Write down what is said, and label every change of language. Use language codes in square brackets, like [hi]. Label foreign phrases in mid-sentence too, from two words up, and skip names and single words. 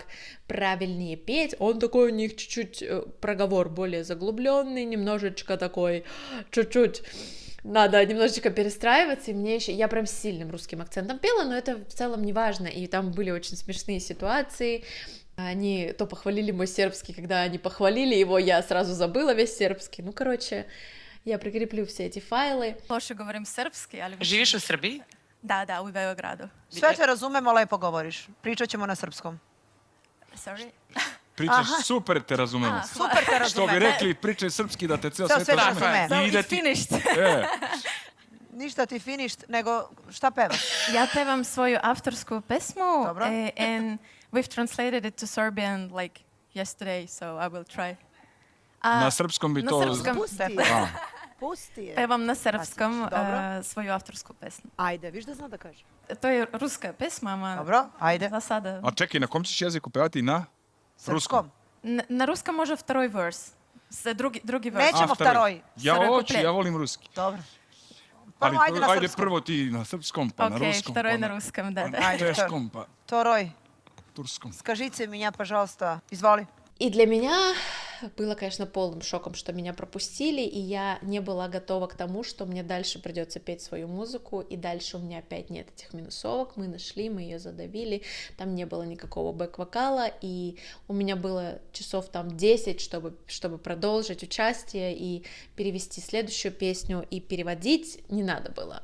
[ru] правильнее петь, он такой у них чуть-чуть проговор более заглубленный, немножечко такой, чуть-чуть надо немножечко перестраиваться, и мне еще, я прям с сильным русским акцентом пела, но это в целом не важно, и там были очень смешные ситуации, они то похвалили мой сербский, когда они похвалили его, я сразу забыла весь сербский, ну, короче, я прикреплю все эти файлы. [sr] Loše govorim srpski, ali... Živiš u Srbiji? Da, u Beogradu. Sve te razumemo, lepo govoriš. Pričat ćemo na srpskom. Sorry. Pričaš super, te razumemo. Super te Što bi razumem. rekli, pričaj srpski da te ceo Ceo svet svet razume. razume. [en] So [sr] I da [en] it's [sr] ti... [en] finished. [sr] Ništa ti finished, nego šta pevaš? Ja pevam svoju avtorsku pesmu, Dobro. [en] And we've translated it to Serbian like yesterday, so I will try. [sr] Na srpskom bi Na to... srpskom. Pusti je. A, Pusti je. Pevam na srpskom Dobro. svoju avtorsku pesmu. Ajde, viš da zna da kaže. To je ruska pesma, ma Dobro, ajde. za sada. a čekaj, na kom ćeš jeziku pevati? Na? Srpskom. Na ruskom može vtoroj vers. Drugi vers. Nećemo vtoroj. Ja [ru] Vtoroj [sr] hoću, [ru] kuplet. [sr] ja volim ruski. Dobro. Ali Prvo ajde na ajde srpskom. prvo ti na srpskom, pa na [ru] Окей, [sr] ruskom, [ru] второй [sr] pa [ru] на русском, да. [sr] na Ajde, češkom, pa [ru] Второй. [sr] turskom. [ru] Скажите меня, пожалуйста. [sr] Изволи. [ru] И для меня было, конечно, полным шоком, что меня пропустили, и я не была готова к тому, что мне дальше придется петь свою музыку, и дальше у меня опять нет этих минусовок, мы нашли, мы ее задавили, там не было никакого бэк-вокала, и у меня было часов там 10, чтобы продолжить участие и перевести следующую песню, и переводить не надо было.